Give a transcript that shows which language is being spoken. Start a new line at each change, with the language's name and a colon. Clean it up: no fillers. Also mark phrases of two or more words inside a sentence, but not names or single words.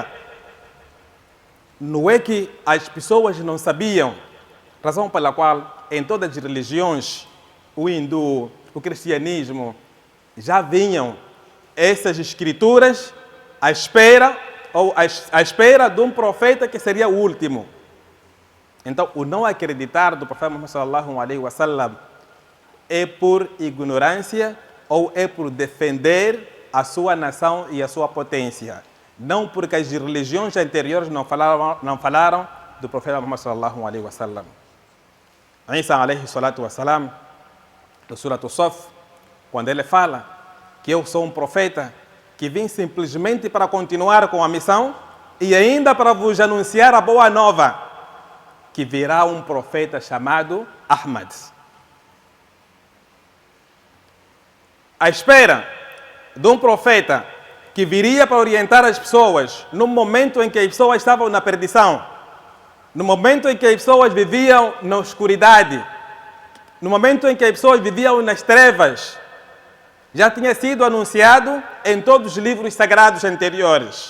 Portuguese: Não é que as pessoas não sabiam, razão pela qual em todas as religiões, o hindu, o cristianismo, já vinham essas escrituras à espera ou à espera de um profeta que seria o último. Então, o não acreditar do profeta Muhammad
Arabic: صلى الله عليه وسلم
Portuguese: é por ignorância ou é por defender a sua nação e a sua potência. Não porque as religiões anteriores não falaram do profeta Muhammad
Arabic: صلى الله عليه وسلم. عيسى عليه الصلاة والسلام,
Portuguese: no Surat As-Saff, quando ele fala que eu sou um profeta que vim simplesmente para continuar com a missão e ainda para vos anunciar a boa nova, que virá um profeta chamado Ahmad. À espera de um profeta que viria para orientar as pessoas no momento em que as pessoas estavam na perdição, no momento em que as pessoas viviam na escuridade, no momento em que as pessoas viviam nas trevas, já tinha sido anunciado em todos os livros sagrados anteriores.